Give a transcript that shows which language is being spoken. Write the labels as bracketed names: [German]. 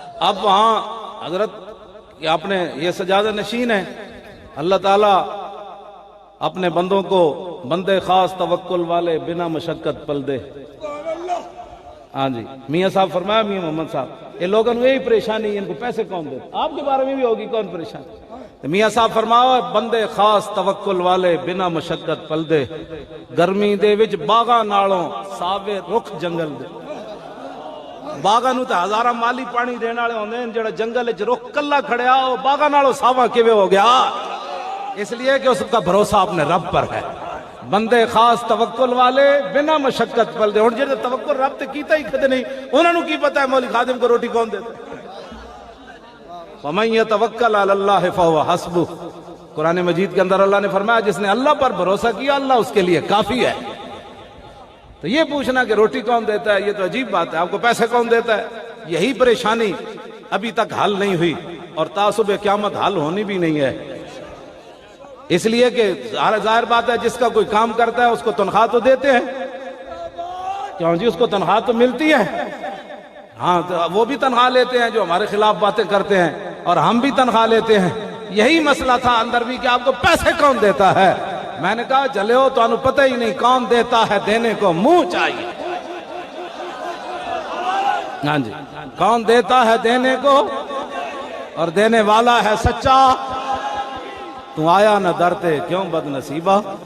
[Urdu] اب وہاں حضرت اپنے یہ سجادہ نشین ہے. اللہ تعالیٰ اپنے بندوں کو [Punjabi] بندے خاص توکل والے بنا مشقت پل دے. [Urdu] ہاں جی میاں صاحب فرمایا، میاں محمد صاحب یہ لوگوں نے یہی پریشانی، ان کو پیسے کون دے. آپ کے بارے میں بھی ہوگی کون پریشانی. [Punjabi] میاں صاحب فرمایا بندے خاص توکل والے بنا مشقت پل دے، گرمی دے وچ باغاں نالوں ساوے رخ جنگل دے. باغاں نو تے ہزاراں مالی پانی دین والے ہوندے ہیں، جڑا جنگل وچ رخ کلا کھڑیا او باغاں نالوں ساواں کیویں ہو گیا؟ [Urdu] اس لیے کہ اس کا بھروسہ اپنے رب پر ہے. [Punjabi] بندے خاص توکل والے بنا مشقت پل دے. ہن جڑے توکل رب تے کیتا ہی کدے نہیں انہاں نو کی پتہ ہے مولوی خادم کو روٹی کون دیتا ہے. [Arabic] وَمَن يَتَوَكَّلْ عَلَى اللَّهِ فَهُوَ حَسْبُهُ. [Urdu] قرآن مجید کے اندر اللہ نے فرمایا جس نے اللہ پر بھروسہ کیا اللہ اس کے لیے کافی ہے. تو یہ پوچھنا کہ روٹی کون دیتا ہے یہ تو عجیب بات ہے. آپ کو پیسے کون دیتا ہے؟ یہی پریشانی ابھی تک حل نہیں ہوئی اور تعصب قیامت حل ہونی بھی نہیں ہے. اس لیے کہ ظاہر بات ہے جس کا کوئی کام کرتا ہے اس کو تنخواہ تو دیتے ہیں. کیوں جی اس کو تنخواہ تو ملتی ہے. ہاں تو وہ بھی تنخواہ لیتے ہیں جو ہمارے خلاف باتیں کرتے ہیں اور ہم بھی تنخواہ لیتے ہیں. یہی مسئلہ تھا اندر بھی کہ آپ کو پیسے کون دیتا ہے. میں نے کہا چلے ہو تو انہوں پتہ ہی نہیں کون دیتا ہے، دینے کو منہ چاہیے. ہاں جی کون دیتا ہے دینے کو اور دینے والا ہے سچا. [Punjabi] تو آیا نہ درتے کیوں بد نصیبہ.